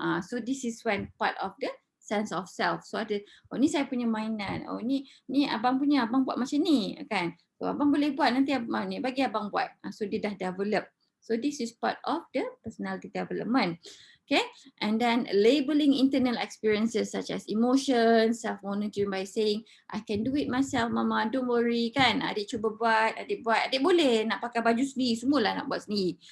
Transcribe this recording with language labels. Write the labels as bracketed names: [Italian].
[English] So this is when part of the sense of self. [Malay] So ada, oh ni saya punya mainan, oh ni abang punya, abang buat macam ni kan. So abang boleh buat, nanti abang ni bagi abang buat. So dia dah develop. [English] So this is part of the personality development. Okay, and then labeling internal experiences such as emotions, self-monitoring by saying, I can do it myself mama, don't worry kan. [Malay] Adik cuba buat, adik boleh nak pakai baju sendiri, semualah nak buat sendiri.